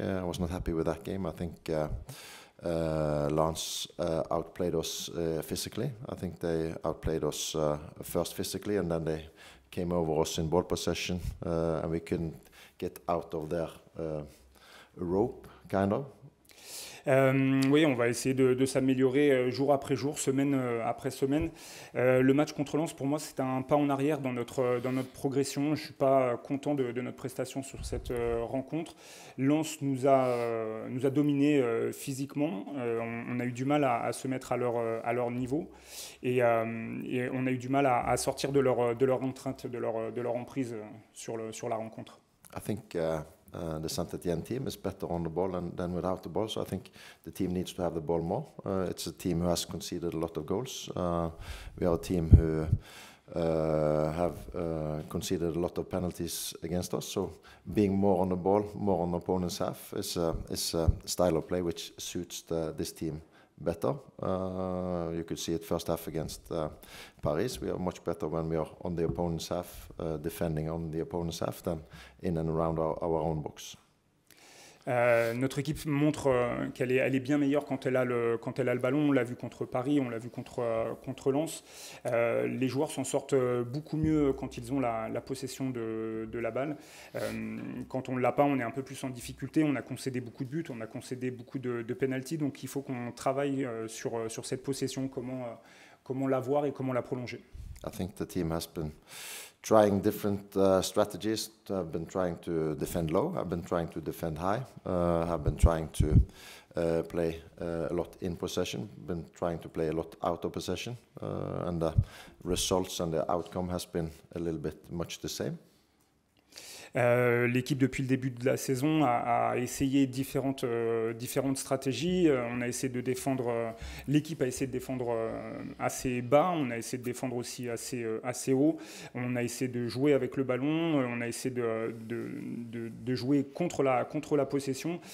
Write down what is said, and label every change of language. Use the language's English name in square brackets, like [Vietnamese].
[English] I was not happy with that game. I think Lens outplayed us physically. I think they outplayed us first physically, and then they came over us in ball possession, and we couldn't get out of their rope, kind of. [French] Oui, on va essayer de s'améliorer jour après jour, semaine après semaine. Le match contre Lens, pour moi, c'est un pas en arrière dans notre progression. Je ne suis pas content de notre prestation sur cette rencontre. Lens nous a dominés physiquement. On a eu du mal à se mettre à leur niveau. Et on a eu du mal à sortir de leur contrainte, de leur emprise sur la rencontre. [English] I think the Saint-Étienne team is better on the ball than without the ball, so I think the team needs to have the ball more. It's a team who has conceded a lot of goals. We are a team who have conceded a lot of penalties against us. So being more on the ball, more on the opponent's half is a style of play which suits this team better. You could see it first half against Paris. We are much better when we are on the opponent's half, defending on the opponent's half, than in and around our own box. [French] Notre équipe montre qu'elle est bien meilleure quand elle a le ballon. On l'a vu contre Paris, on l'a vu contre Lens. Les joueurs s'en sortent beaucoup mieux quand ils ont la possession de la balle. Quand on ne l'a pas, on est un peu plus en difficulté. On a concédé beaucoup de buts, on a concédé beaucoup de pénaltys. Donc il faut qu'on travaille sur cette possession, comment l'avoir et comment la prolonger. [English] I think the team has been trying different strategies. I've been trying to defend low, I've been trying to defend high, I've been trying to play a lot in possession, been trying to play a lot out of possession, and the results and the outcome has been a little bit much the same. [French] L'équipe, depuis le début de la saison, a essayé différentes stratégies. On a essayé de défendre. L'équipe a essayé de défendre assez bas. On a essayé de défendre aussi assez haut. On a essayé de jouer avec le ballon. On a essayé de jouer contre la possession.